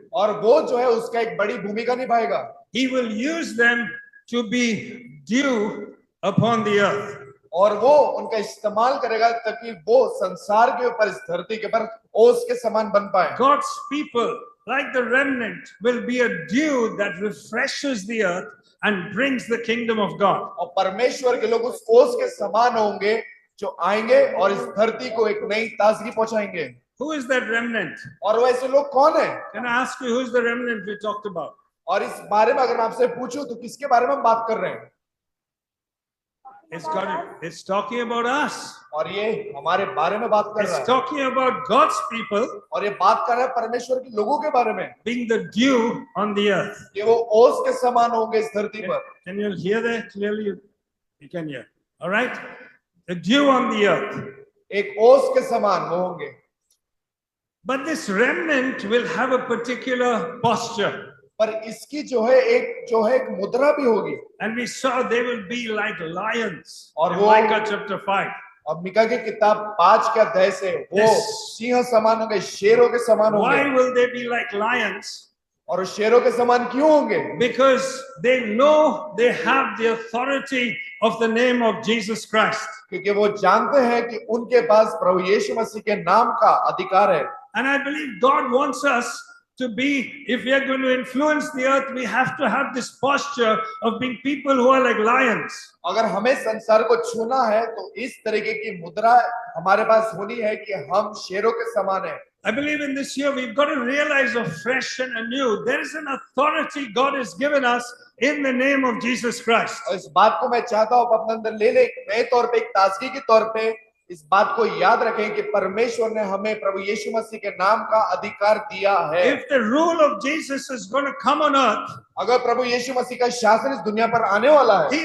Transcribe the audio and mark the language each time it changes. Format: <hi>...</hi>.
<hi>और वो जो है उसका एक बड़ी भूमिका निभाएगा</hi> <en>He will use them to be dew upon the earth.</en> <hi>और वो उनका इस्तेमाल करेगा ताकि वो संसार के ऊपर इस धरती के ऊपर ओस के समान बन पाए</hi> <en>God's people, like the remnant, will be a dew that refreshes the earth and brings the kingdom of God.</en> <hi>और परमेश्वर के लोग उस ओस के समान होंगे जो आएंगे और इस धरती को एक नई ताजगी पहुंचाएंगे</hi> <en>Who is that remnant?</en> <hi>और वैसे लोग कौन है</hi> <en>Can I ask you who's the remnant we talked about?</en> <hi>और इस बारे में अगर मैं आपसे पूछूं तो किसके बारे में हम बात कर रहे हैं</hi> <en>It's talking about us.</en> <hi>और ये हमारे बारे में बात कर रहा</hi> <en>It's</en> <hi>है</hi> <en>talking about God's people</en> <hi>और ये बात कर रहा है परमेश्वर के लोगों के बारे में</hi> <en>being the dew on the earth.</en> <hi>कि वो ओस के समान होंगे इस धरती पर</hi> <en>Can you hear that clearly? You can hear. All right? The dew on the earth.</en> <hi>एक ओस के समान वो होंगे</hi> <en>But this remnant will have a particular posture.</en> <hi>पर इसकी जो है एक मुद्रा भी होगी</hi> <en>And we saw they will be like lions.</en> <hi>और</hi> <en>In</en> <hi>वो-</hi> <en>Micah chapter 5.</en> <hi>और मिका की किताब 5 के अध्याय से वो</hi> <en>Yes.</en> <hi>सिंह समान होंगे शेरों के समान</hi> <en>Why</en> <hi>होंगे</hi> <en>will they be like lions?</en> <hi>और वो शेरों के समान क्यों होंगे</hi> <en>Because they know they have the authority of the name of Jesus Christ.</en> <hi>क्योंकि वो जानते हैं कि उनके पास प्रभु यीशु मसीह के नाम का अधिकार है</hi> <en>And I believe God wants us to be, if we are going to influence the earth, we have to have this posture of being people who are like lions.</en> <hi>अगर हमें संसार को छूना है तो इस तरीके की मुद्रा हमारे पास होनी है कि हम शेरों के समान हैं।</hi> <en>I believe in this year we've got to realize afresh and anew there is an authority God has given us in the name of Jesus Christ.</en> <hi>और इस बात को मैं चाहता हूं अपने अंदर ले ले, नए तौर पे, एक ताजगी के तौर पे इस बात को याद रखें कि परमेश्वर ने हमें प्रभु यीशु मसीह के नाम का अधिकार दिया है।</hi> <en>If the rule of Jesus is going to come on earth,</en> <hi>अगर प्रभु यीशु मसीह का शासन इस दुनिया पर आने वाला है</hi>